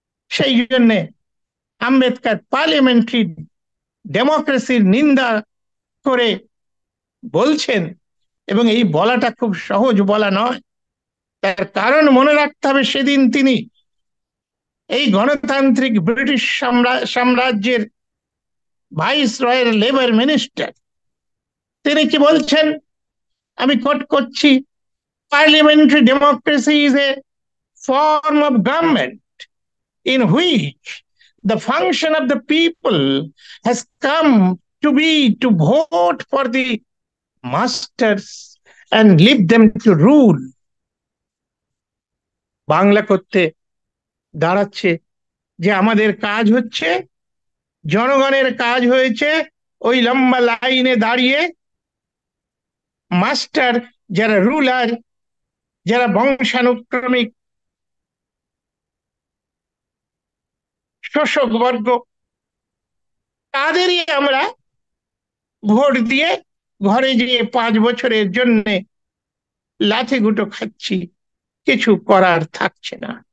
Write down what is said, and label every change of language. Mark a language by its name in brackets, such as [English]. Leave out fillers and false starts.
[Bangla] সেই জন্য আম্বেদকর পার্লামেন্টারি ডেমোক্রেসির নিন্দা করে বলছেন, এবং এই বলাটা খুব সহজ বলা নয়। তার কারণ মনে রাখতে হবে, সেদিন তিনি এই গণতান্ত্রিক ব্রিটিশ সাম্রাজ্যের ভাইসরয়ের লেবার মিনিস্টার। তিনি কি বলছেন, আমি কোট করছি, [English] Parliamentary democracy is a form of government in which the function of the people has come to be to vote for the masters and leave them to rule. [Bangla] Bangla করতে দাঁড়াচ্ছে যে আমাদের কাজ হচ্ছে, জনগণের কাজ হয়েছে ওই লম্বা লাইনে দাঁড়িয়ে মাস্টার, যারা রুলার, যারা বংশানুক্রমিক শোষক বর্গ, তাদেরই আমরা ভোট দিয়ে ঘরে গিয়ে 5 বছরের জন্য লাথি গুঁটো খাচ্ছি, কিছু করার থাকছে না।